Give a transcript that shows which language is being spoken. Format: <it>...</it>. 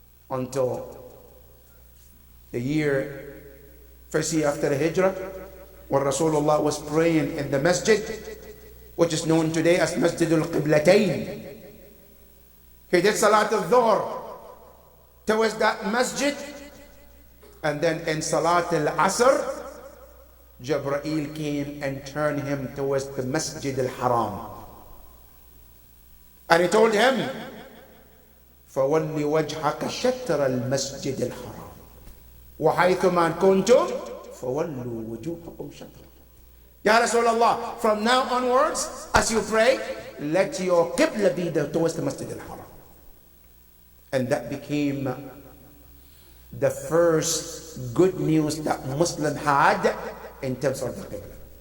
<en>Until the first year after the Hijrah, when Rasulullah was praying in the masjid, which is known today as Masjid al-Qiblatayn. He did Salat al-Dhuhr towards that masjid, and then in Salat al-Asr, Jibreel came and turned him towards the Masjid al-Haram. And he told him,</en> <ar>فَوَلِّ وَجْهَكَ شَطْرَ الْمَسْجِدِ الْحَرَامِ وَحَيْثُمَا كُنْتُمْ فَوَلُّوا وُجُوهَكُمْ شَطْرَهُ.</ar> <en>Ya Rasulullah, from now onwards, as you pray, let your Qibla be towards the Masjid al-Haram. And that became the first good news that Muslim had in terms of the Qibla.</en>